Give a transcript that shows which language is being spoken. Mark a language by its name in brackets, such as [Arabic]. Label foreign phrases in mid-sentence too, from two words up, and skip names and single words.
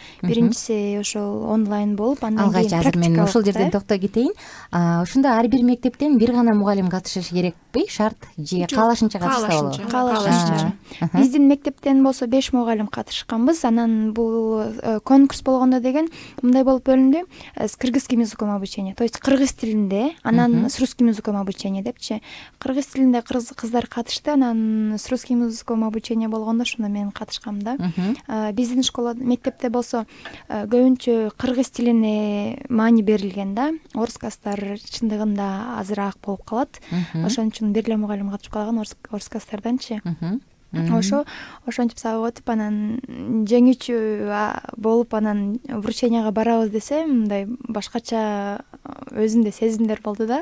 [Kyrgyz] Биринчиси ошол онлайн болуп, андан алгач кийин азыр мен практикалык, ушул жерден токтой кетейин. Ошондо ар бир мектептен бир гана мугалим катышышы керекпи? Шарт же каалашынча катышса болобу? каалашынча. Биздин мектептен болсо 5 мугалим катышканбыз. Анан бул конкурс болгондо деген мындай болуп бөлүндү. [Russian] С кыргызским языком обучение, то есть [Kyrgyz] кыргыз тилинде, анан [Russian] с русским языком обучение депчи. [Kyrgyz] Кыргыз тилинде кыздар катышты, анан [Russian] с русским языком обучение [Kyrgyz] болгондо ошондо мен катышкам да. Биздин школа мектепте болсо көбүнчө кыргыз тилине маани берилген да. Орус класстар чындыгында азыраак болуп калат. Ошон үчүн бир эле мугалим катышып калган орус класстарданчы. Ошентип сабак өтүп, анан жеңүүчү болуп, анан врученияга барабыз десе, мындай башкача өзүмдө сезимдер болду да.